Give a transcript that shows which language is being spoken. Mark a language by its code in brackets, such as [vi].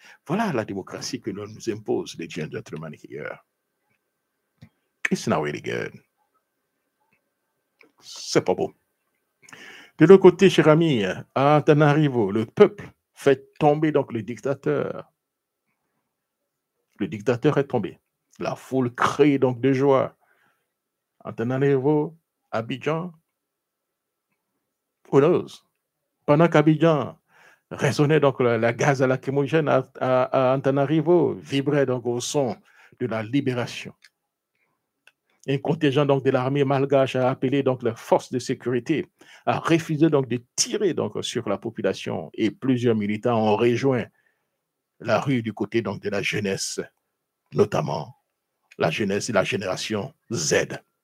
[fr] Voilà la démocratie que l'on nous impose, les [en] gentlemen here. It's not really good. [fr] C'est pas beau. De l'autre côté, cher ami, à Antananarivo, le peuple fait tomber donc le dictateur. Le dictateur est tombé. La foule crie donc de joie. [en] Antananarivo, Abidjan, who knows? [fr] Pendant qu'Abidjan résonnait donc la gaz à lacrymogène à Antananarivo, vibrait donc au son de la libération. Un contingent donc de l'armée malgache a appelé donc les forces de sécurité à refuser donc de tirer donc sur la population et plusieurs militants ont rejoint la rue du côté donc de la jeunesse, notamment la jeunesse et la génération Z.